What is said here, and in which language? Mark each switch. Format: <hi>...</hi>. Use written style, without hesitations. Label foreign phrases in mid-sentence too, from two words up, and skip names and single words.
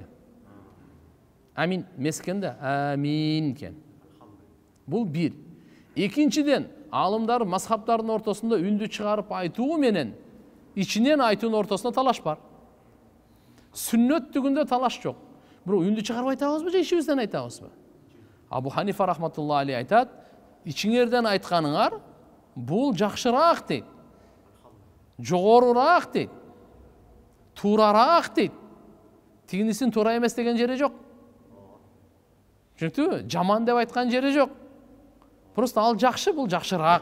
<ky>Амин мескен да, амин кен. Бул бир. Экинчиден, алымдар мазхабтардын ортосунда үндү чыгарып айтуу менен ичинен айтуунун ортосунда талаш бар. Сүннөттүгүндө талаш жок. Бирок үндү чыгарып айтабызбы же ичибизден айтабызбы? Абу Ханифа</ky> <ar>رحمة الله عليه</ar> <ky>айтат, ичиңерден айтканыңар бул жакшыраак дейт. Жогорураак дейт. Туурараак дейт. Тигинисин туура эмес деген жери жок. Түшүнүктүбү? Жаман деп айткан жери жок. Просто ал жакшы, бул жакшыраак.</ky>